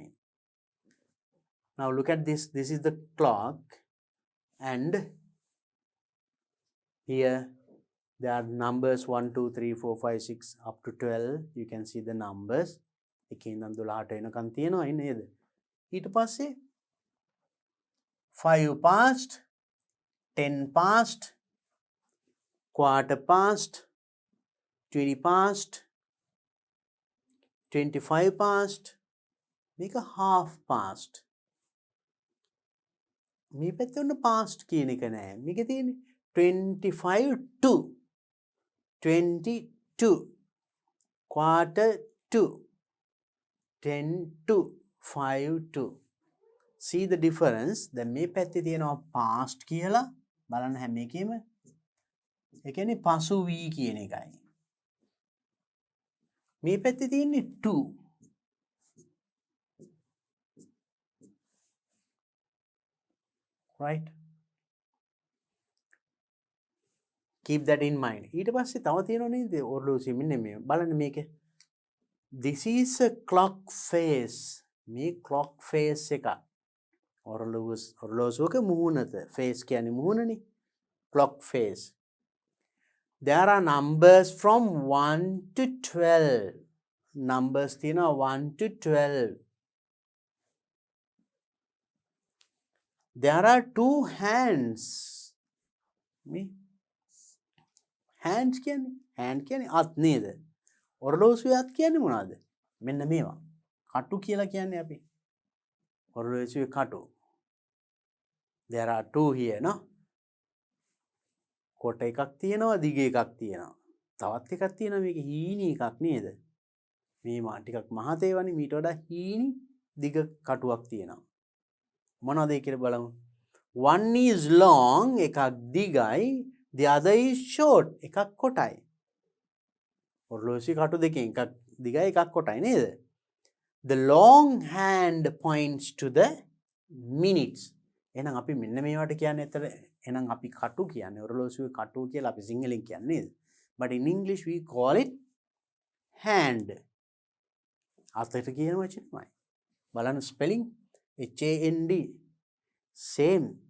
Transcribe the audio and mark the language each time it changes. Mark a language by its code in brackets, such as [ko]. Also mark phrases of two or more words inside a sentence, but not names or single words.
[en] Now look at this. This is the clock and here there are numbers 1 2 3 4 5 6 up to 12. You can see the numbers. [si] එකේ ඉඳන් 12ට එනකන් තියෙනවා නේද? ඊට පස්සේ [en] 5 past, 10 past, quarter past, 20 past, 25 past, මේක half past. [si] මේ පැත්තේ ඔන්න past කියන එක නෑ. මේකේ තියෙන්නේ [en] 25 to 22, quarter to 10 to 5 to. See the difference? [si] දැන් මේ පැත්තේ තියෙනවා past කියලා බලන්න හැම එකෙම. ඒ කියන්නේ පසු වී කියන එකයි. මේ පැත්තේ තියෙන්නේ to. Right? [en] Keep that in mind. [si] ඊට පස්සේ තව තියෙනවා නේද ඔරලෝසුවේ මෙන්න මේ බලන්න මේක. [en] This is a clock face. [si] මේ [en] clock face [si] එක. ඔරලෝසුවක මුහුණත. Face කියන්නේ මුහුණනේ. [en] Clock face. There are numbers from 1 to 12. Numbers තියෙනවා 1 to 12. There are two hands. [si] Me? Hands කියන්නේ? Hand කියන්නේ අත් නේද? ඔරලෝසුවේ අත් කියන්නේ මොනවද? මෙන්න මේවා. කටු කියලා කියන්නේ අපි. ඔරලෝසුවේ කටු. [en] There are two here, no? [si] කොට එකක් තියෙනවා, දිග එකක් තියෙනවා. තවත් එකක් තියෙනවා මේක හීනි එකක් නේද? මේ ටිකක් මහත ඒවානේ මීට වඩා හීනි දිග කටුවක් තියෙනවා. මොනවද ඒ කියලා බලමු. [en] One is long, [si] එකක් දිගයි, [en] the other is short, [si] එකක් කොටයි. ඔරලෝසුවේ කටු දෙකෙන් එකක් දිගයි එකක් කොටයි නේද? [en] The long hand points to the minutes. [si] එහෙනම් අපි මෙන්න මේවට කියන්නේ ඇතර එහෙනම් අපි කටු කියන්නේ ඔරලෝසුවේ කටු කියලා අපි සිංහලෙන් කියන්නේ නේද? [en] But in English we call it hand. [si] අතට කියන වචනමයි. බලන්න [en] spelling HAND same.